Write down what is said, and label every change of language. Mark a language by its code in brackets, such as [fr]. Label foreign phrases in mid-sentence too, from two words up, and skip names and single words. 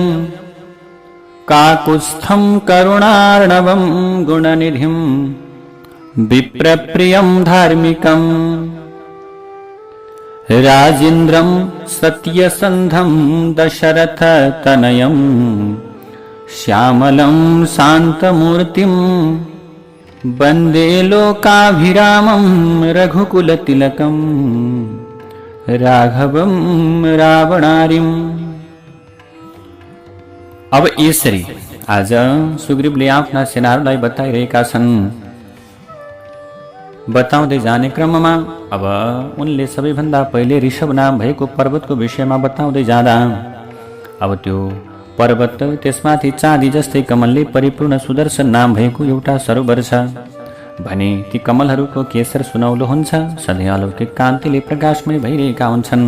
[sa] काकुत्स्थं करुणार्णवं गुणनिधिं विप्रप्रियं धार्मिकं राजेन्द्रं सत्यसन्धं दशरथतनयं श्यामलं शान्तमूर्तिं वन्दे लोकाभिरामं रघुकुलतिलकं राघवं रावणारिम। [ne] अब यसरी आज सुग्रीवले आफ्ना सेनाहरूलाई बताइरहेका छन्। बताउँदै जाने क्रममा अब उनले सबैभन्दा पहिले ऋषभ नाम भएको पर्वतको विषयमा बताउँदै जाँदा अब त्यो पर्वत त्यसमाथि चाँदी जस्तै कमलले परिपूर्ण सुदर्शन नाम भएको एउटा सरोवर छ भने ती कमलहरूको केशर सुनौलो हुन्छ, सधैँ अलौकिक कान्तिले प्रकाशमय भइरहेका हुन्छन्।